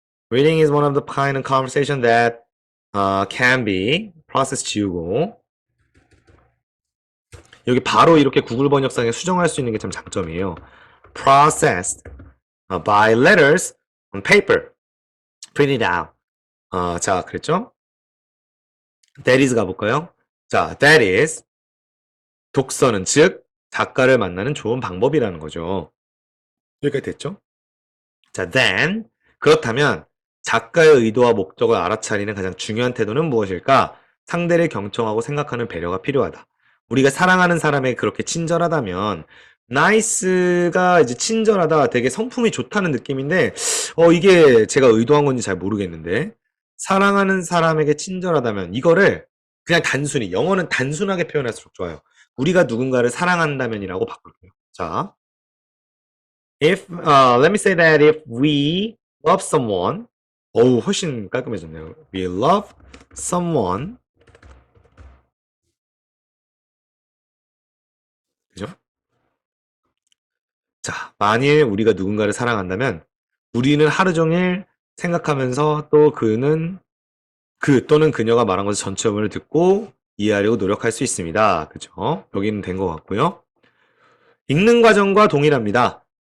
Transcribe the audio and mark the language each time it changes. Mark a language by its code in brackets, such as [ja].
[en] reading is one of the kind of conversation that can be process [ko] 지우고 여기 바로 이렇게 구글 번역상에 수정할 수 있는 게 참 장점이에요. [en] processed by letters on paper printed out. [ko] 자, 그랬죠? [en] that is [ko] 가볼까요? 자, [en] that is [ko] 독서는 즉 작가를 만나는 좋은 방법이라는 거죠. 여기까지 됐죠? 자, then 그렇다면 작가의 의도와 목적을 알아차리는 가장 중요한 태도는 무엇일까? 상대를 경청하고 생각하는 배려가 필요하다. 우리가 사랑하는 사람에게 그렇게 친절하다면 nice가 이제 친절하다, 되게 성품이 좋다는 느낌인데, 이게 제가 의도한 건지 잘 모르겠는데, 사랑하는 사람에게 친절하다면, 이거를 그냥 단순히, 영어는 단순하게 표현할수록 좋아요. 우리가 누군가를 사랑한다면이라고 바꿀게요. [en] 자, let me say that if we love someone, [ko] 훨씬 깔끔해졌네요. [en] We love someone, [ko] 그죠? 자, 만일 우리가 누군가를 사랑한다면, 우리는 하루 종일 생각하면서 또 그 또는 그녀가 말한 것의 전체음을 듣고 이해하려고 노력할 수 있습니다. 그죠? 여기는 된 것 같고요. 읽는 과정과 동일합니다.